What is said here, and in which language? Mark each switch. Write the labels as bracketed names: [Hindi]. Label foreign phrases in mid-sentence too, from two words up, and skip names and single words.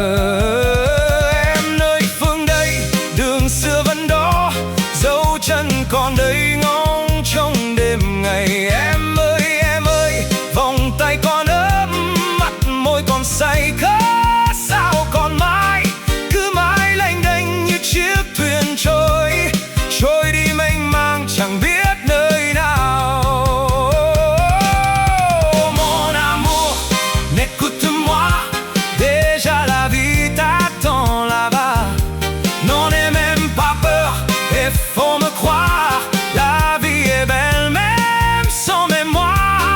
[Vietnamese] Em nơi phương đây, đường xưa vẫn đó, dấu chân còn đây ngóng trong đêm ngày. Em ơi, vòng tay còn ấm, mắt môi còn say khát. Sao còn mãi, cứ mãi lênh đênh như chiếc thuyền trôi, trôi đi mênh mang chẳng biết nơi nào. [French] Mon amour, n'écoute-moi. Déjà la vie t'attend là-bas. N'en aie même pas peur et faut me croire. La vie est belle même sans mémoire.